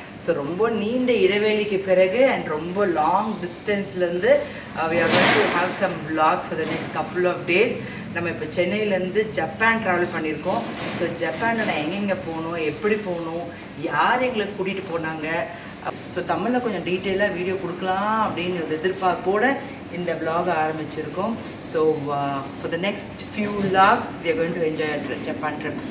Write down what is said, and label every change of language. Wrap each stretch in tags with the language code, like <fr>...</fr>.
<ta>So ரொம்ப நீண்ட இடைவெளிக்கு பிறகு அண்ட் ரொம்ப long டிஸ்டன்ஸ்லேருந்து</ta> <en>we are going to have some vlogs for the next couple of days.</en> <ta>நம்ம இப்போ சென்னையிலேருந்து ஜப்பான் ட்ராவல் பண்ணியிருக்கோம். ஸோ ஜப்பானில் நான் எங்கெங்கே போகணும், எப்படி போகணும், யார் எங்களை கூட்டிகிட்டு போனாங்க, ஸோ தமிழில் கொஞ்சம் டீட்டெயிலாக வீடியோ கொடுக்கலாம் அப்படின்னு ஒரு எதிர்பார்ப்போடு இந்த vlog ஆரம்பிச்சிருக்கோம்.</ta> <en>So for the next few vlogs we are going to enjoy a Japan trip.</en>